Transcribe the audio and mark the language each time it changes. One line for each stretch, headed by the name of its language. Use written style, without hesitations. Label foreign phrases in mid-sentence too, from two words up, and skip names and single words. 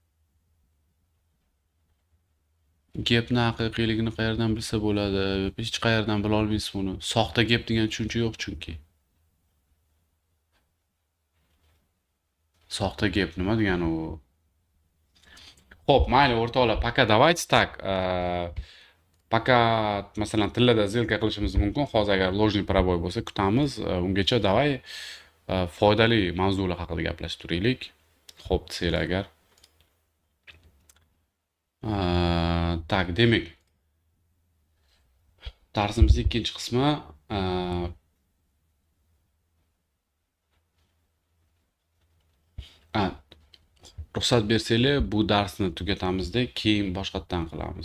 Uzbek: Gapni haqiqiyligini qayerdan bilsa bo'ladi? Hech qayerdan bila olmaysiz buni. Soxta gap degan tushuncha yo'q chunki. Soxta gap nima degani u? Xo'p, mayli o'rtoqlar,
Russian: пока давайте так.
Uzbek: Пока masalan tillada zilka qilishimiz mumkin. Hozir agar
Russian: ложный пробой
Uzbek: bo'lsa kutamiz. Ungacha davay foydali mavzular haqida gaplashib turaylik. Xo'p, desanglar agar. Tak, demak, darsimizning ikkinchi qismi ruxsat bersanglar bu darsni tugatamizda, keyin boshqatdan qilamiz.